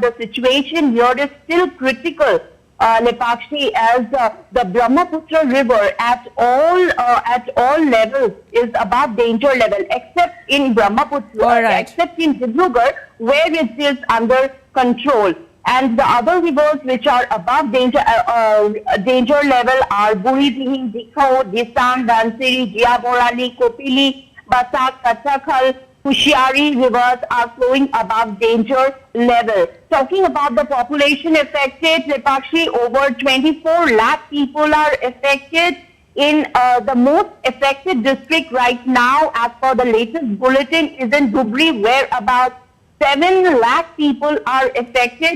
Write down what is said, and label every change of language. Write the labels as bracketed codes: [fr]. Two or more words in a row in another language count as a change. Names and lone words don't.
[en] The situation here is still critical, Lepakshi, as the Brahmaputra River at all levels is above danger level, except in Brahmaputra, except in Dibrugarh, where it is under control. And the other rivers which are above danger level are Buri Dihing, Dikho, Disam, Dhansiri, Jiaborali, Kopili, Basak, Kachakhal, Kushiari rivers are flowing above danger level. Talking about the population affected, Lepakshi, over 24 lakh people are affected. In the most affected district right now, as per the latest bulletin, is in Dhubri, where about 7 lakh people are affected.